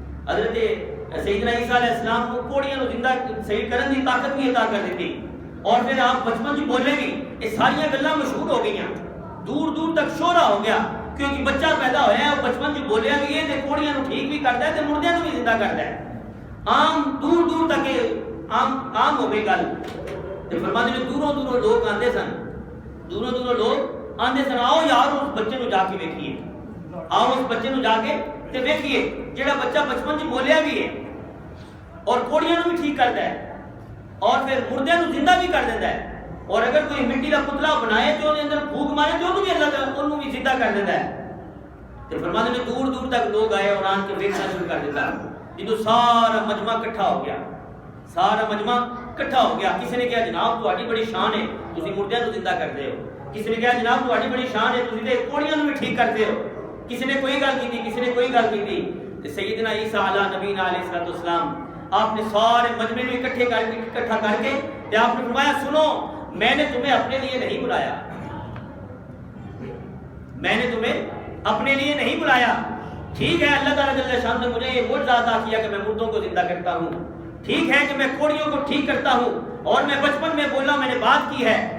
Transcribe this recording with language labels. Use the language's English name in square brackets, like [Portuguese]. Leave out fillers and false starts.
[Punjabi] حضرت سیدنا عیسیٰ علیہ السلام کو کوڑیاں نو زندہ صحیح کرن دی طاقت بھی عطا کر دی. اور پھر آپ بچپن چ بولے بھی یہ ساری گلاں مشہور ہو گئیاں، دور دور تک شہرا ہو گیا، کیونکہ بچہ پیدا ہویا ہے اور بچپن چ بولیا بھی ہے تے کوڑیاں نو ٹھیک بھی کردا ہے تے مردیاں نو بھی زندہ کردا ہے. عام دور دور تک عام ہو گئی گل. تے فرماتے نے دوروں دوروں لوگ آندے سن، دوروں دوروں لوگ آندے سن، آؤ یار اس بچے نو جا کے ویکھیے، آؤ اس بچے نو جا کے تے ویکھیے جڑا بچہ بچپن چ بولیا بھی ہے اور کوڑیاں نو بھی ٹھیک کردا ہے اور پھر مردے نو زندہ بھی کر دیتا ہے. [Urdu] اور اگر کوئی مٹی کا پتلا بنائے تو انہوں اندر پھونک مارے تو انہوں بھی اللہ تعالیٰ انہوں بھی زندہ کر دیتا ہے. تو فرماتے ہیں دور دور تک لوگ آئے اور [Punjabi] آن کے ویکھنا شروع کر دیتا. جدو سارا مجمع کٹھا ہو گیا، سارا مجمع کٹھا ہو گیا، کسی نے کہا جناب تہاڈی بڑی شان ہے تسی مردیاں نو زندہ کردے ہو. کسی نے کہا جناب تہاڈی بڑی شان ہے تسی تے کوڑیاں نو بھی ٹھیک کردے ہو. کسی نے کوئی گل کیتی، کسی نے کوئی گل کیتی. [Urdu] تے سیدنا عیسیٰ علیہ نبی علیہ السلام آپ نے سارے مجمع میں اکٹھا کر کے تے آپ نے فرمایا سنو، میں نے تمہیں اپنے لیے نہیں بلایا، میں نے تمہیں اپنے لیے نہیں بلایا. ٹھیک ہے اللہ تعالیٰ جل شان نے مجھے یہ معجزہ عطا کیا کہ میں مردوں کو زندہ کرتا ہوں، ٹھیک ہے کہ میں کوڑیوں کو ٹھیک کرتا ہوں، اور میں بچپن میں بولا میں نے بات کی ہے.